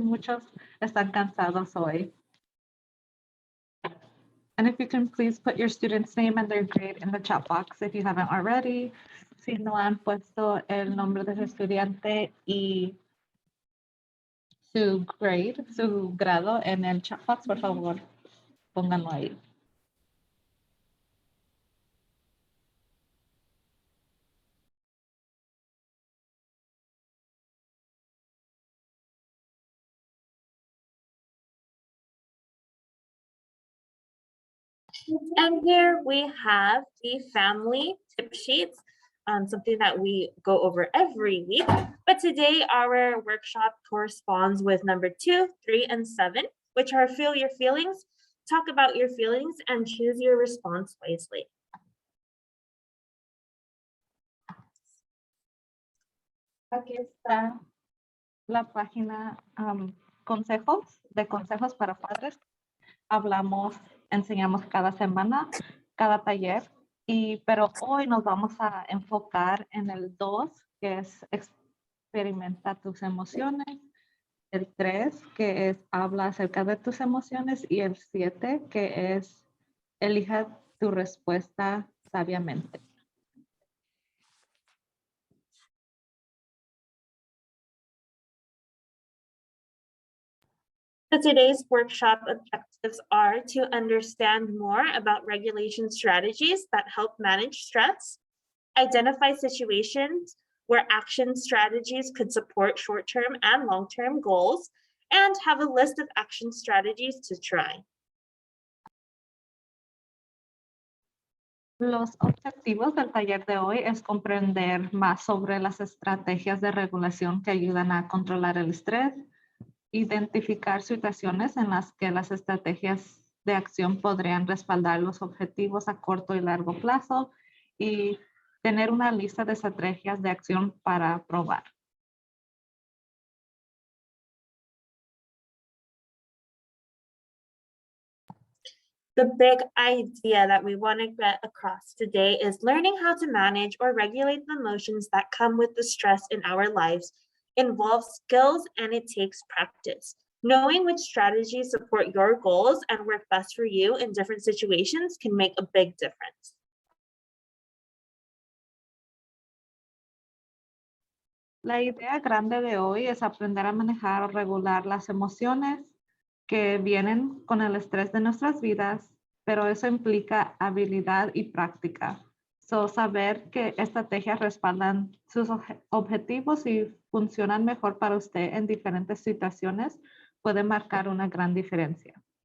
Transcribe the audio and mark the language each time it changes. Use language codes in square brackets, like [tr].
[es] Muchos están cansados hoy. [en] And if you can please put your student's name and their grade in the chat box if you haven't already. [es] Si no han puesto el nombre de su estudiante y su grade, su grado en el chat box, por favor, pónganlo ahí. [en] And here we have the family tip sheets, something that we go over every week. But today our workshop corresponds with number 2, 3, and 7, which are feel your feelings, talk about your feelings, and choose your response wisely. [es] Aquí está la página consejos para padres. Hablamos, enseñamos cada semana, cada taller, pero hoy nos vamos a enfocar en el 2, que es experimenta tus emociones, el 3, que es habla acerca de tus emociones, y el 7, que es elija tu respuesta sabiamente. [en] So today's workshop objectives are to understand more about regulation strategies that help manage stress, identify situations where action strategies could support short-term and long-term goals, and have a list of action strategies to try. [es] Los objetivos del taller de hoy es comprender más sobre las estrategias de regulación que ayudan a controlar el estrés, identificar situaciones en las que las estrategias de acción podrían respaldar los objetivos a corto y largo plazo y tener una lista de estrategias de acción para probar. [en] The big idea that we want to get across today is learning how to manage or regulate the emotions that come with the stress in our lives involves skills and it takes practice. Knowing which strategies support your goals and work best for you in different situations can make a big difference. [es] La idea grande de hoy es aprender a manejar o regular las emociones que vienen con el estrés de nuestras vidas, pero eso implica habilidad y práctica. Saber qué estrategias respaldan sus objetivos y funcionan mejor para usted en diferentes situaciones puede marcar una gran diferencia.